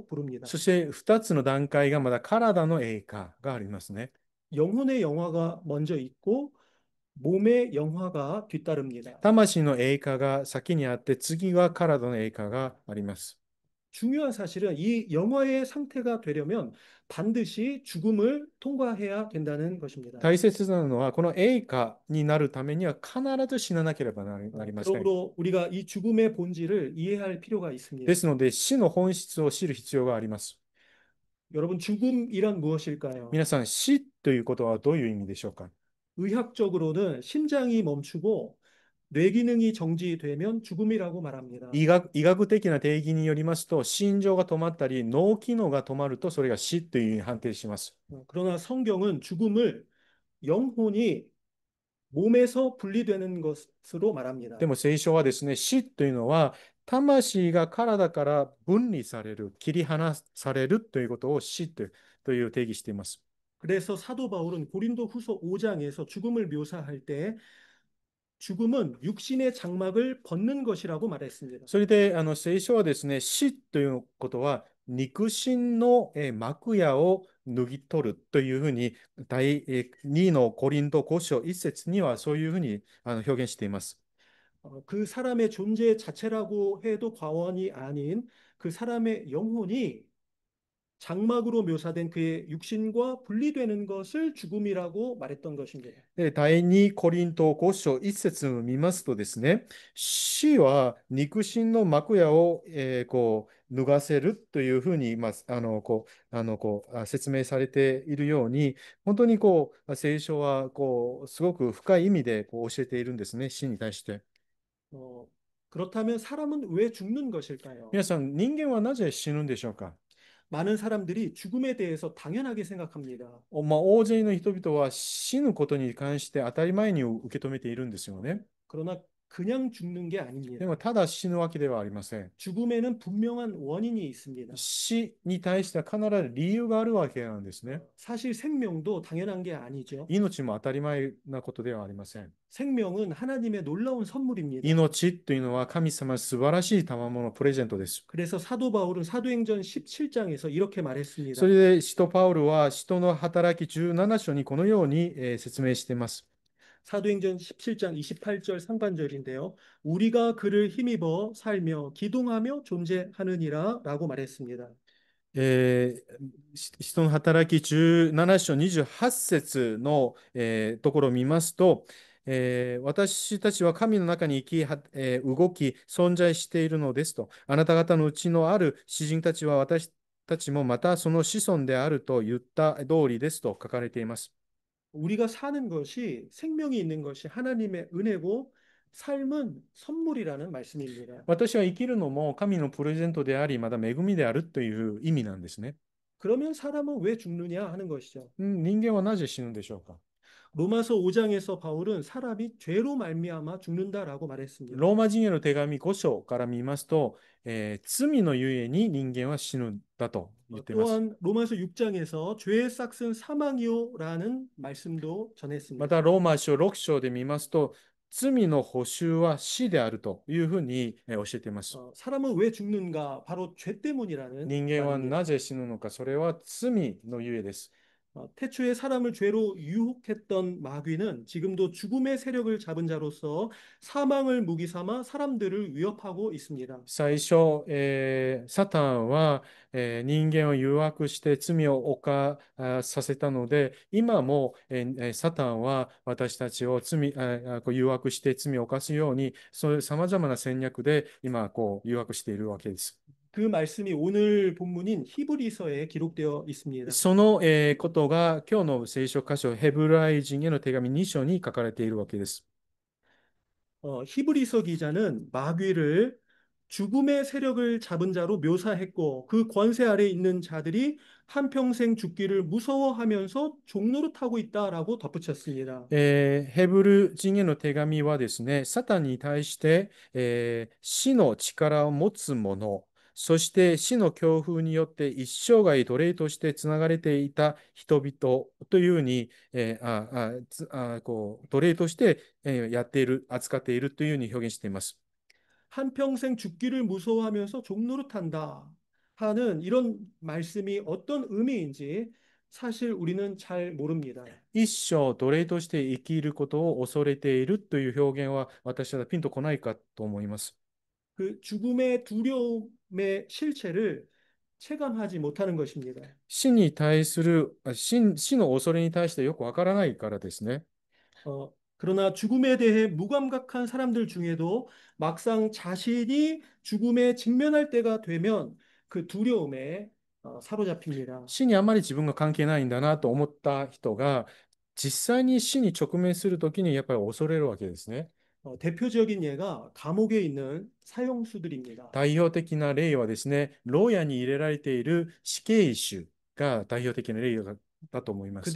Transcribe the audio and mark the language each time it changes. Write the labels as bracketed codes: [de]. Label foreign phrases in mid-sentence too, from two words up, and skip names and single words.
[ja] そ [ko] 부릅니다. [ja] して2つの段階がまだ体の栄華がありますね。 [ko] 영혼의 영화가 먼저 있고 몸의 영화가 뒤따릅니다. [ja] 魂の栄華が先にあって、次は体の栄華があります。 [ko] 중요한 사실은 이 영화의 상태가 되려면 반드시 죽음을 통과해야 된다는 것입니다. [ja] 大切なのは、この栄華になるためには必ず死ななければなりません。 [ko] 그러므로 우리가 이 죽음의 본질을 이해할 필요가 [ja] で [ko] 있습니다. [ja] すので、死の本質を知る必要があります。 [ko] 여러분, 죽음이란 무엇일까요? [ja] 皆さん、死ということはどういう意味でしょうか？ [ko] 의학적으로는 심장이 멈추고 뇌기능이 정지되면 죽음이라고 말합니다. [ja] 医学的な定義によりますと、心臓が止まったり、脳機能が止まると、それが死というふうに判定します。 [ko] 그러나 성경은 죽음을 영혼이 몸에서 분리되는 것으로 [ja] で [ko] 말합니다. [ja] も聖書はですね、死というのは、魂が体から分離される、切り離されるということを死という定義しています。 [ko] 그래서 사도 바울은 고린도후서 5장에서 죽음을 묘사할 때 죽음은 육신의 장막을 벗는 것이라고 말했습니다. [ja] それで、聖書はですね、死ということは、肉親の幕屋を脱ぎ取るというふうに、第2のコリント5章1節にはそういうふうに表現しています。 [ko] 그 사람의 존재 자체라고 해도 과언이 아닌 그 사람의 영혼이 장막으로 묘사된 그의 육신과 분리되는 것을 죽음이라고 말했던 것입니다. [ja] で、第2コリント5章1節を見ますとですね、死は肉親の幕屋を、脱がせるというふうに、説明されているように、本当に聖書はすごく深い意味で教えているんですね、死に対して。 [ko] 어, 그렇다면 사람은 왜 죽는 것일까요? [ja] 皆さん、人間はなぜ死ぬんでしょうか？ [ko] 많은 사람들이 죽음에 대해서 당연하게 생각합니다. [ja] 大勢の人々は死ぬことに関して当たり前に受け止めているんですよね。 [ko] 그러나 그냥 죽는 게 [ja] で [ko] 아닙니다. [ja] も、ただ死ぬわけではありません。 [ko] 죽음에는 분명한 원인이 있습니다. [ja] 死に対しては必ず理由があるわけなんですね。 [ko] 사실 생명도 당연한 게 아니죠. [ja] 命も当たり前なことではありません。 [ko] 생명은 하나님의 놀라운 선물입니다. [ja] 命というのは神様の素晴らしい賜物プレゼントです。 [ko] 그래서 사도 바울은 사도행전 17장에서 이렇게 [ja] そ [ko] 말했습니다. [ja] れで使徒パウルは使徒の働き17章にこのように説明しています。 [ko] 사도행전 17장 28절 상반절인데요. 우리가 그를 힘입어 살며 기동하며 존재하느니라 라고 말했습니다. [ja] 使徒の働き17章28節の、ところを見ますと、私たちは神の中に生き、動き、存在しているのですと。あなた方のうちのある詩人たちは私たちもまたその子孫であると言った通りですと書かれています。 [ko] 우리가 사는 것이 생명이 있는 것이 하나님의 은혜고 삶은 선물이라는 말씀입니다. [ja] 私は生きるのも神のプレゼントであり、また恵みであるという意味なんですね。 [ko] 그러면 사람은 왜 죽느냐 하는 것이죠. [ja] 人間はなぜ死ぬんでしょうか。 [ko] 로마서 5장에서 바울은 사람이 죄로 말미암아 죽는다라고 말했습니다. [ja] ローマ人への手紙5章から見ますと、罪のゆえに人間は死ぬんだと言っています。 [ko] 또한 로마서 6장에서 죄의 싹은 사망이요라는 말씀도 [ja] ま [ko] 전했습니다. [ja] た、ローマ書6章で見ますと、罪の報酬は死であるというふうに教えています。 [ko] 사람은 왜 죽는가? 바로 죄 때문이라는 [ja] 人間は [ko] 말입니다. [ja] なぜ死ぬのか、それは罪のゆえです。 [ko] 태초에 사람을 죄로 유혹했던 마귀는 지금도 죽음의 세력을 잡은 자로서 사망을 무기 삼아 사람들을 위협하고 있습니다. [ja] 最初、サタンは、人間を誘惑して罪を犯させたので、今も、サタンは私たちをこう誘惑して罪を犯すように、そういうさまざまな戦略で今こう誘惑しているわけです。 [ko] 그 말씀이 오늘 본문인 히브리서에 기록되어 있습니다. [ja] その、ことが今日の聖書箇所、ヘブライ人への手紙2章に書かれているわけです。 [ko] 히브리서 기자는 마귀를 죽음의 세력을 잡은 자로 묘사했고 그 권세 아래 있는 자들이 한평생 죽기를 무서워하면서 종노릇하고 있다라고 덧붙였습니다. [ja] ヘブル人への手紙はですね、サタンに対して、死の力を持つ者、そして死の強風によって一生涯奴隷としてつながれていた人々というふうに、こう奴隷として、やっている、扱っているというふうに表現しています。 [ko] 한평생 죽기를 무서워하면서 종노릇한다 하는 이런 말씀이 어떤 의미인지 사실 우리는 잘 모릅니다. [ja] 一生奴隷として生きることを恐れているという表現は私はピンとこないかと思います。 [ko] 그 죽음의 두려움의 실체를 체감하지 못하는 것입니다. [ja] 死に対する、死の恐れに対してよくわからないからですね。 [ko] 그러나 죽음에 대해 무감각한 사람들 중에도 막상 자신이 죽음에 직면할 때가 되면 그 두려움에 사로잡힙니다. [ja] 死にあまり自分が関係ないんだなと思った人が、実際に死に直面するときにやっぱり恐れるわけですね。 [ko] 대표적인 예가 감옥에 있는 사형수들입니다. [ja] 代表的な例はですね、牢屋に入れられている死刑囚が代表的な例だと思います。